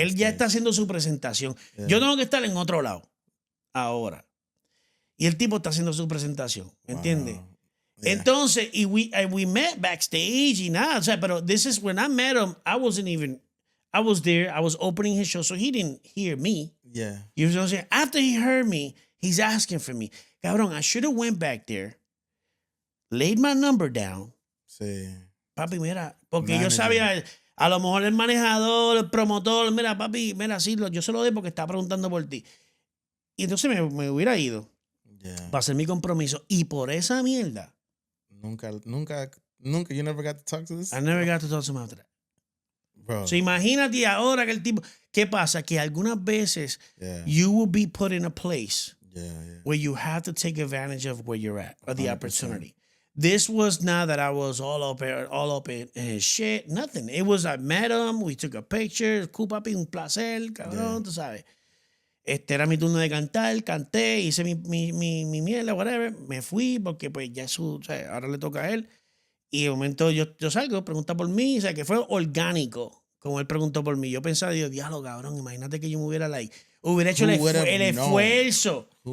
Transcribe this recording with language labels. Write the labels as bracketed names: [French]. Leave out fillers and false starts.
[Spanish] Él ya está haciendo su presentación. Yeah. Yo tengo que estar en otro lado ahora. Y el tipo está haciendo su presentación. ¿Me entiendes? Yeah. [English] Entonces, we met backstage [Spanish] y nada. O sea, pero [English] this is when I met him, I was there, I was opening his show, so he didn't hear me. Yeah. You know what I'm saying? After he heard me, he's asking for me. Cabrón, I should have went back there, laid my number down. [Spanish] Sí. Papi, mira, porque yo sabía, a lo mejor el manejador, el promotor, mira, papi, mira, sí, yo se lo doy porque está preguntando por ti. Y entonces me hubiera ido para hacer mi compromiso. Y por esa mierda. Nunca, [English] you never got to talk to this? I never got to talk to him after that. Bro. [Spanish] So imagínate ahora que el tipo, ¿qué pasa? Que algunas veces [English] you will be put in a place where you have to take advantage of where you're at or the 100%. Opportunity. This was not that I was all up in his shit, nothing. It was I met him, we took a picture, cool papi, [Spanish] un placer, cabrón, tú sabes. Era mi turno de cantar, canté, hice mi mierda, whatever, me fui porque pues ya o sea, ahora le toca a él. Y de momento yo salgo, pregunta por mí, o sea, que fue orgánico, como él preguntó por mí. Yo pensaba, Dios, diablo, cabrón, imagínate que yo me hubiera hecho el esfuerzo.